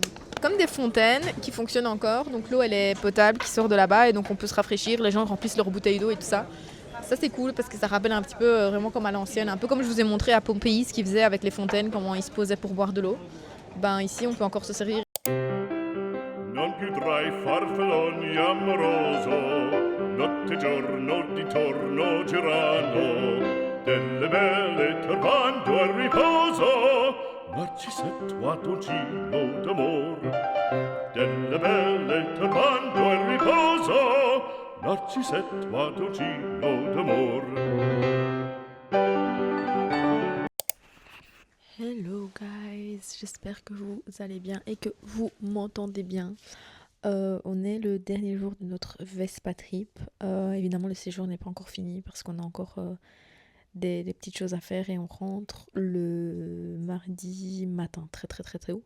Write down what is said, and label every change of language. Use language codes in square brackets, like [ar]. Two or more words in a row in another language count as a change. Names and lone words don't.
[fr] Comme des fontaines qui fonctionnent encore, donc l'eau elle est potable, qui sort de là-bas et donc on peut se rafraîchir, les gens remplissent leurs bouteilles d'eau et tout ça. Ça c'est cool parce que ça rappelle un petit peu vraiment comme à l'ancienne, un peu comme je vous ai montré à Pompéi ce qu'ils faisaient avec les fontaines, comment ils se posaient pour boire de l'eau. Ben ici on peut encore se servir. [it] Non più tra i farfalloni amoroso, notte e giorno d'intorno girano, delle belle turbando al riposo, Narcisetto Adoncino d'amor. Delle belle turbando al riposo, Narcisetto Adoncino d'amor. [en] Hello guys, [fr] j'espère que vous allez bien et que vous m'entendez bien. On est le dernier jour de notre Vespa trip. Évidemment le séjour n'est pas encore fini parce qu'on a encore des petites choses à faire et on rentre le mardi matin très très très très tôt.